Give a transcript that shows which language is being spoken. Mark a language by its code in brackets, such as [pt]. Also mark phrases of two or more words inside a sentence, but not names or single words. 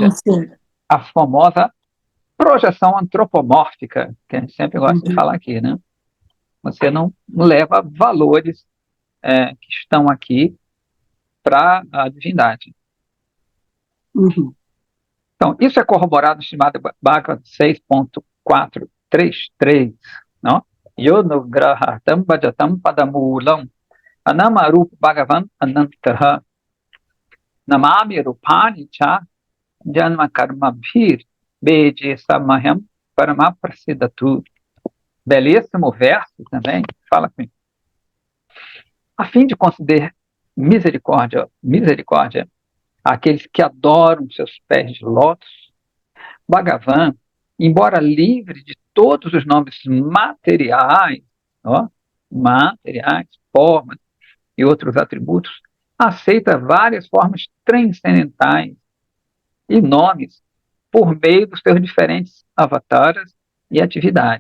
[pt] Ou seja, a famosa projeção antropomórfica, que a gente sempre gosta de falar aqui, né? Você não leva valores que estão aqui para a divindade. Uhum. Então, isso é corroborado no Srimad Bhagavatam 6.433, não? [sa] Yonugrahartam bhajatam padamulam anamarup bhagavan anantaha namami rupani cha janma karma bhir beje samaham paramaprasidatu. [pt] Belíssimo verso também, fala comigo. A fim de conceder misericórdia àqueles que adoram seus pés de lótus, Bhagavan, embora livre de todos os nomes materiais, formas e outros atributos, aceita várias formas transcendentais e nomes por meio dos seus diferentes avataras e atividades.